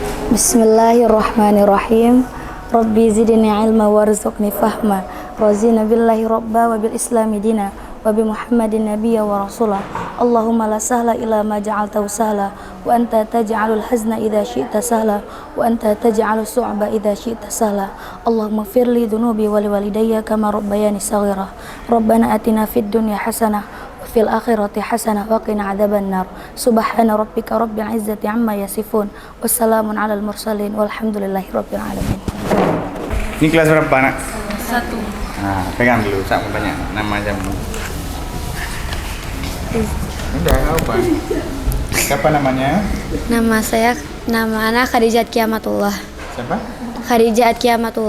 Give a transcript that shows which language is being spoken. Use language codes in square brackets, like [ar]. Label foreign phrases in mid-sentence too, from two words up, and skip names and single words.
[ar] بسم الله الرحمن الرحيم. رب زدني علما وارزقني فهما. رضينا بالله ربا وبالإسلام دينا وبمحمد نبيا ورسولا. اللهم لا سهل إلا ما جعلته سهلا وأنت تجعل الحزن إذا شئت سهلا وأنت تجعل الصعب إذا شئت سهلا. اللهم اغفر لي ذنوبي ولوالدي كما ربياني صغيرا. ربنا آتنا في الدنيا حسنة في الآخرة حسنة وقنا عذاب النار. سبحان ربك رب العزة عما يصفون. وسلام على المرسلين والحمد لله رب العالمين. [id] Ini kelas berapa, Nak? 1. Nah, pegang dulu, saya mau tanya nama jamu. Udah, apa? Siapa namanya? Nama anak Khadijat Kiamatullah. Siapa? Khadijat Kiamatullah.